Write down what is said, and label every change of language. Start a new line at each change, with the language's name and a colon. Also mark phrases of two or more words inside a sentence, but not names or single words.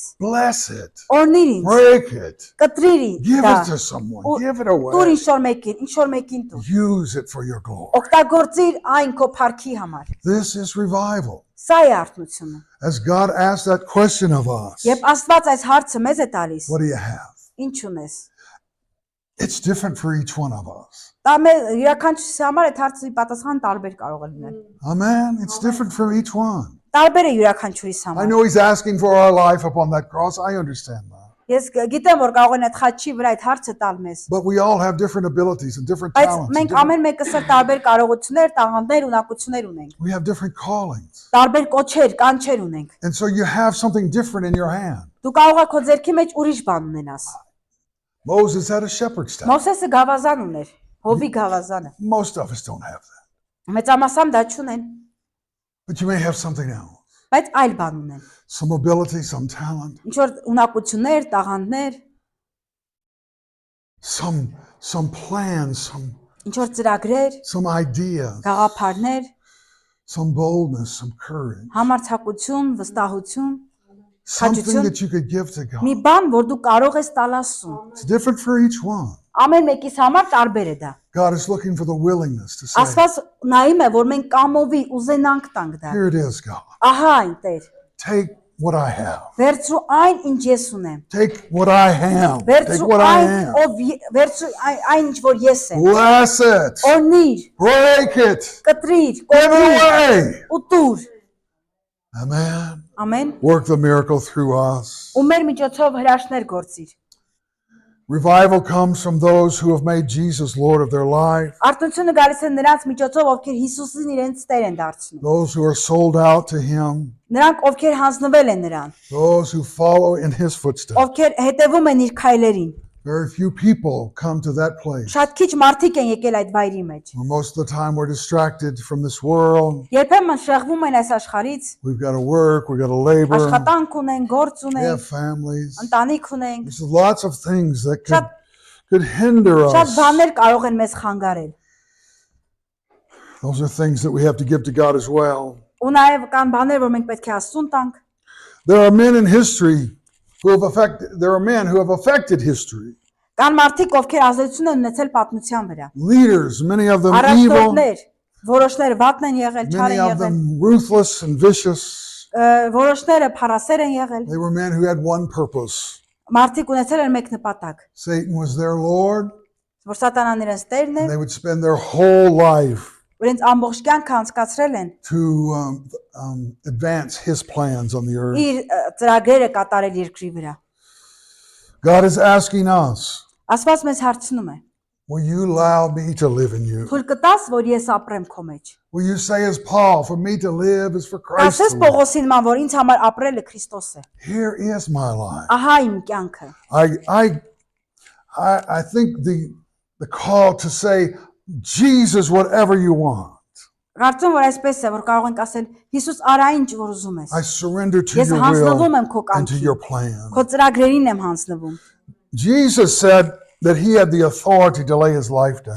English: Bless it.
Armenian: Օրնիր ինձ,
English: Break it.
Armenian: կտրիր ինձ
English: Give
Armenian: դա։
English: it to someone.
Armenian: Ու
English: Give it
Armenian: Տուր
English: away.
Armenian: ինչ որ մեկին տուր։
English: Use it for your glory.
Armenian: Օգտագործիր այն քո փառքի համար։
English: This is revival.
Armenian: Սա է արթնությունը։
English: As God asked that question of us,
Armenian: Երբ Աստված այս հարցը մեզ է տալիս,
English: what do you have?
Armenian: ինչ ունես։
English: It's different for each one of us.
Armenian: Դա մեր յուրաքանչյուրի համար այդ հարցի պատասխանը տարբեր կարող է լինել։
English: Amen. It's different for each one.
Armenian: Տարբեր է յուրաքանչյուրիս
English: I
Armenian: համար։
English: know he's asking for our life upon that cross. I understand that.
Armenian: Ես գիտեմ, որ կարող են այդ խաչի վրա այդ հարցը տալ մեզ։
English: But we all have different abilities and different
Armenian: Բայց
English: talents. and
Armenian: մենք
English: different-
Armenian: ամեն մեկս էլ տարբեր կարողություններ, տաղանդներ, ունակություններ ունենք։
English: We have different callings.
Armenian: Տարբեր կոչեր, կանչեր ունենք։
English: And so you have something different in your hand.
Armenian: Դու կարող ես քո ձեռքի մեջ ուրիշ բան ունենաս։
English: Moses had a shepherd's staff.
Armenian: Մովսեսը գավազան ուներ, հովի գավազանը։
English: Most of us don't have that.
Armenian: Մեծամասամբ դա չունեն,
English: But you may have something else.
Armenian: բայց այլ բան ունեն։
English: Some ability, some talent,
Armenian: Ինչ որ ունակություններ, տաղանդներ,
English: some plans,
Armenian: ինչ որ ծրագրեր,
English: some ideas,
Armenian: գաղափարներ,
English: some boldness, some courage.
Armenian: համարձակություն, վստահություն,
English: Something that you could give to God.
Armenian: մի բան, որ դու կարող ես տալ Աստծուն։
English: It's different for each one.
Armenian: Ամեն մեկիս համար տարբեր է դա։
English: God is looking for the willingness to say,
Armenian: Աստված նայում է, որ մենք կամովի ուզենանք տանք դա։
English: here it is, God.
Armenian: Ահա այն Տեր։
English: Take what I have.
Armenian: Վերցրու այն, ինչ ես ունեմ։
English: Take what I am. Take
Armenian: Վերցրու
English: what I
Armenian: այն,
English: am.
Armenian: վերցրու այն, ինչ որ ես եմ։
English: Bless it.
Armenian: Օրնիր,
English: Break it.
Armenian: կտրիր,
English: Give it
Armenian: կոտրիր,
English: away.
Armenian: ուտուր։
English: Amen.
Armenian: Ամեն։
English: Work the miracle through us.
Armenian: Ու մեր միջոցով հրաշքներ գործիր։
English: Revival comes from those who have made Jesus Lord of their life,
Armenian: Արթունությունը գալիս է նրանց միջոցով, ովքեր Հիսուսին իրենց Տեր են դարձնում։
English: those who are sold out to Him,
Armenian: Նրանք, ովքեր հանձնվել են նրան,
English: those who follow in His footsteps.
Armenian: ովքեր հետևում են իր քայլերին։
English: Very few people come to that place.
Armenian: Շատ քիչ մարդիկ են եկել այդ վայրի մեջ։
English: Where most of the time we're distracted from this world.
Armenian: Երբեմն շեղվում են այս աշխարհից,
English: We've got to work, we've got to labor,
Armenian: աշխատանք ունեն, գործ
English: we have
Armenian: ունեն,
English: families.
Armenian: ընտանիք ունենք։
English: There's lots of things that
Armenian: Շատ-
English: could hinder
Armenian: Շատ
English: us.
Armenian: բաներ կարող են մեզ խանգարել։
English: Those are things that we have to give to God as well.
Armenian: Ու նաև կան բաներ, որ մենք պետք է Աստծուն տանք։
English: There are men in history there are men who have affected history.
Armenian: Կան մարդիկ, ովքեր ազդեցություն են ունեցել պատմության վրա։
English: Leaders, many of them evil,
Armenian: Առաջնորդներ, որոշները վատն են եղել, չար
English: many
Armenian: են
English: of
Armenian: եղել,
English: them ruthless and vicious.
Armenian: որոշները փառասեր են եղել։
English: They were men who had one purpose.
Armenian: Մարդիկ ունեցել են մեկ նպատակ,
English: Satan was their Lord,
Armenian: որ Սատանան իրենց Տերն է,
English: and they would spend their whole life
Armenian: որ իրենց ամբողջ կյանքը անցկացրել են
English: to advance his plans on the earth.
Armenian: իր ծրագրերը կատարել երկրի վրա։
English: God is asking us,
Armenian: Աստված մեզ հարցնում է.
English: will you allow me to live in you?
Armenian: Թույլ կտաս, որ ես ապրեմ քո մեջ։
English: Will you say as Paul, for me to live is for Christ
Armenian: Ասես
English: to live?
Armenian: Պողոսին ման, որ ինձ համար ապրելը Քրիստոս է։
English: Here is my life.
Armenian: Ահա իմ կյանքը։
English: I think the call to say, Jesus, whatever you want.
Armenian: Կարծում որ այսպես է, որ կարող ենք ասել Հիսուս արա ինչ որ ուզում ես։
English: I surrender to
Armenian: Ես
English: your
Armenian: հանձնվում
English: will
Armenian: եմ քո
English: and to
Armenian: կամքին։
English: your plan.
Armenian: Քո ծրագրերին եմ հանձնվում։
English: Jesus said that he had the authority to lay his life down.